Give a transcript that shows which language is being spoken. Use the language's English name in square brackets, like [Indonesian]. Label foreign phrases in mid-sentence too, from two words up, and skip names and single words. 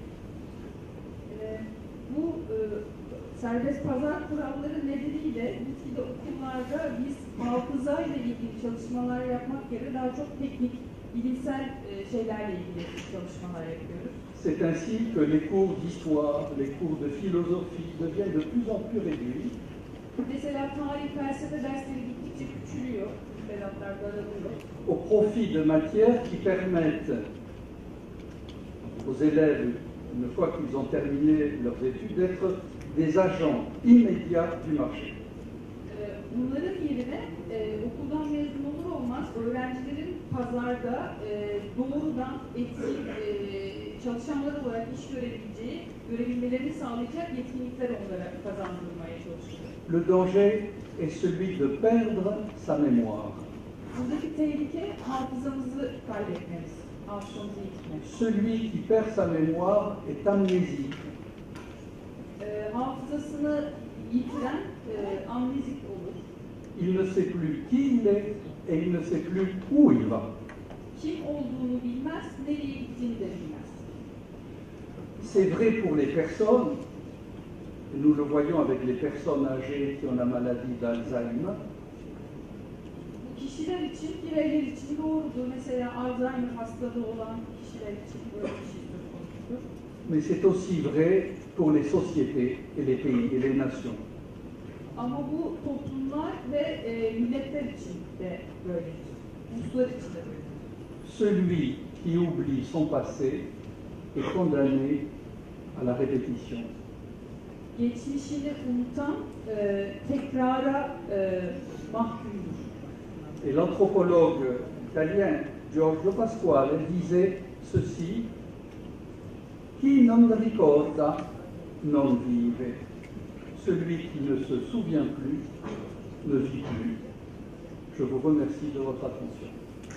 [Turkish] Bu serbest pazar kuralları nedeniyle gitgide okullarda biz hafızayla ilgili çalışmalar yapmak yerine daha çok teknik, bilimsel şeylerle ilgili çalışmalar yapıyoruz. [French] C'est ainsi que les cours d'histoire, les cours de philosophie deviennent de plus en plus réduits. [Turkish] Mesela tarih, felsefe dersleri gittikçe küçülüyor, müfredatlar daralıyor. [French] Au profit de matières qui permettent aux élèves, une fois qu'ils ont terminé leurs études, d'être des agents immédiats du marché. [Turkish] Bunların yerine okuldan mezun olur olmaz öğrencilerin pazarda doğrudan etkin çalışanlar olarak iş görebilmelerini sağlayacak yetkinlikler onlara kazandırmaya çalışıyor. [French] Le danger est celui de perdre sa mémoire. [Turkish] Buradaki tehlike hafızamızı kaybetmemiz, hafızamızı yitirmemiz. [French] Celui qui perd sa mémoire est amnésique. [Turkish] Hafızasını yitiren amnezik olur. [French] Il ne sait plus qui il est et il ne sait plus où il va. [Turkish] Kim olduğunu bilmez, nereye gittiğini de bilmez. [French] C'est vrai pour les personnes, nous le voyons avec les personnes âgées qui ont la maladie d'Alzheimer, [Turkish] Bu kişiler için, bireyler için doğrudur. Mesela Alzheimer hastalığı olan kişiler için böyle bir şey söz konusudur. [French] mais c'est aussi vrai pour les sociétés et les pays et les nations. [Turkish] Ama bu toplumlar ve milletler için de böyledir. Uluslar için de böyledir. [French] Celui qui oublie son passé est condamné à la répétition. [Turkish] Geçmişini unutan tekrara mahkumdur. [French] Et l'anthropologue italien Giorgio Pasquale disait ceci: [Italian] qui non ricorda non vive. [French] Celui qui ne se souvient plus ne vit plus. Je vous remercie de votre attention.